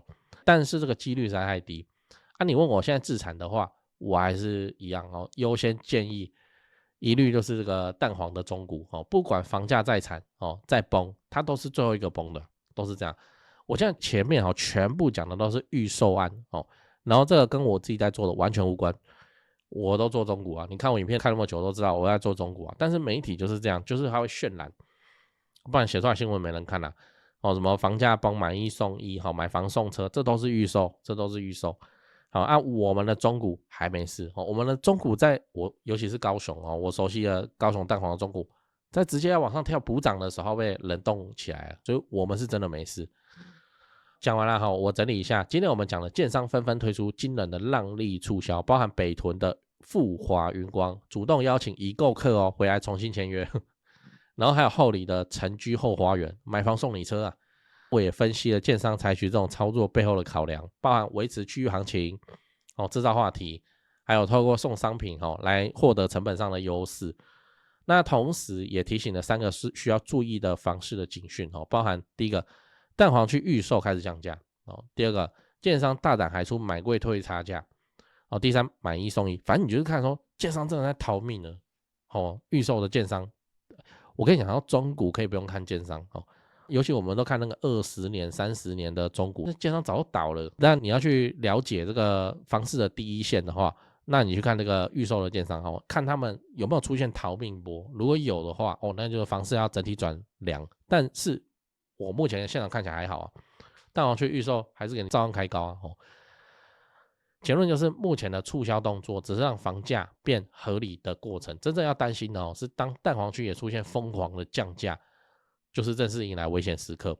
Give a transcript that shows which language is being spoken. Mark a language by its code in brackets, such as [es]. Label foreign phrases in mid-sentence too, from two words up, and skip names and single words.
[zh] 但是這個幾率實在太低。你問我現在置產的話，我還是一樣優先建議一律就是這個蛋黃的中古不管房價再慘再崩，它都是最後一個崩的，都是這樣。我現在前面全部講的都是預售案然後這個跟我自己在做的完全無關。我都做中古啊，你看我影片看那麼久都知道我在做中古啊。但是媒體就是這樣，就是它會渲染，不然寫出來新聞沒人看什麼房價崩買1送1買房送車，這都是預售，這都是預售。我們的中古還沒事我們的中古在我尤其是高雄我熟悉的高雄蛋黃的中古，在直接要往上跳補漲的時候被冷凍起來了，所以我們是真的沒事。講完了我整理一下，今天我們講的建商紛紛推出驚人的讓利促銷，包含北屯的富華雲光主動邀請已購客回來重新簽約，然後還有后里的城居後花園買房送你車啊。我也分析了建商採取這種操作背後的考量，包含維持區域行情製造話題，還有透過送商品來獲得成本上的優勢。那同時也提醒了3個是需要注意的房市的警訊包含第一個，蛋黃區預售開始降價第二個，建商大膽喊出買貴退差價第三，買1 送1。反正你就是看說建商真的在逃命了預售的建商，我跟你講中古可以不用看建商尤其我們都看那個20年30年的中古，那建商早就倒了。但你要去了解這個房市的第一線的話，那你去看那個預售的建商看他們有沒有出現逃命波，如果有的話那就是房市要整體轉涼。但是我目前現場看起来還好蛋黃區預售還是給你照樣開高結論就是目前的促銷動作只是讓房價變合理的過程，真正要擔心的是當蛋黃區也出現瘋狂的降價，就是正式迎來危險時刻。